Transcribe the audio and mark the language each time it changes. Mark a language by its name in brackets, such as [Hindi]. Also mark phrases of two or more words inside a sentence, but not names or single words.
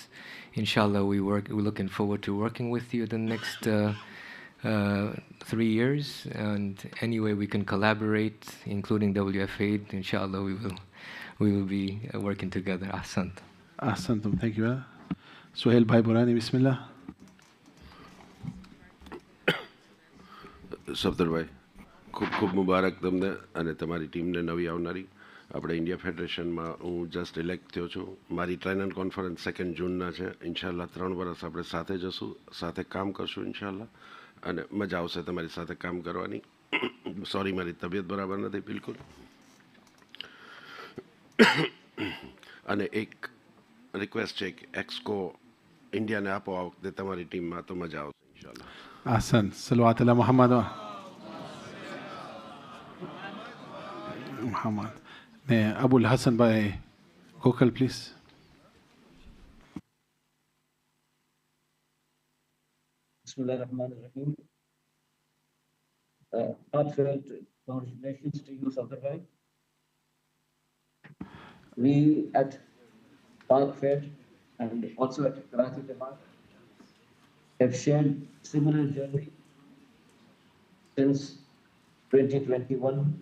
[English] Inshallah, we're looking forward to working with you the next 3 years, and any way we can collaborate, including WF8, inshallah, we will be working together. [Arabic] Ahsant. [English] Ahsantum. Thank you. Suhail Bhai Burani, Bismillah. [Gujarati] સફદરભાઈ ખૂબ ખૂબ મુબારક તમને અને તમારી ટીમને નવી આવનારી. આપણે ઇન્ડિયા ફેડરેશનમાં હું [English] just elect [Gujarati] થયો છું. મારી [English] triennial conference [Gujarati] 2 જૂનના છે. ઇન્શાલ્લાહ 3 વર્ષ આપણે સાથે જશું, સાથે કામ કરશું ઇન્શાલ્લાહ, અને મજા આવશે તમારી સાથે કામ કરવાની. સોરી, મારી તબિયત બરાબર નથી બિલકુલ. અને એક રિક્વેસ્ટ છે કે એક્સકો ઇન્ડિયાને આપો આ વખતે તમારી ટીમમાં, તો મજા આવશે ઇન્શાલ્લાહ. [Arabic] Ahsan. Salawat ala Muhammad. Muhammad. [English] Abul Hassan Bhai Gokal, please. [Arabic] Bismillahirrahmanirrahim. [English] Heartfelt congratulations to you, Safdar Bhai. We at Park Fed and also at Karachi Jamaat have shared similar journey since 2021.